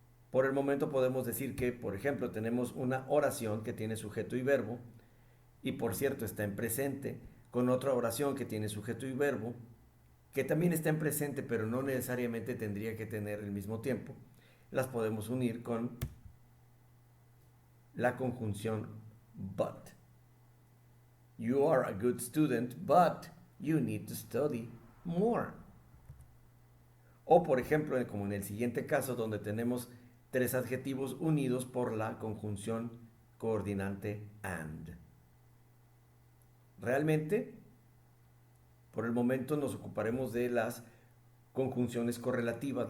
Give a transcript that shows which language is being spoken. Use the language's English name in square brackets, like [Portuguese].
[Spanish] Por el momento podemos decir que, por ejemplo, tenemos una oración que tiene sujeto y verbo, y por cierto está en presente, con otra oración que tiene sujeto y verbo, que también está en presente, pero no necesariamente tendría que tener el mismo tiempo. Las podemos unir con la conjunción but. [English] You are a good student, but you need to study more. [Spanish] O por ejemplo, como en el siguiente caso, donde tenemos tres adjetivos unidos por la conjunción coordinante and. Realmente, por el momento nos ocuparemos de las conjunciones correlativas.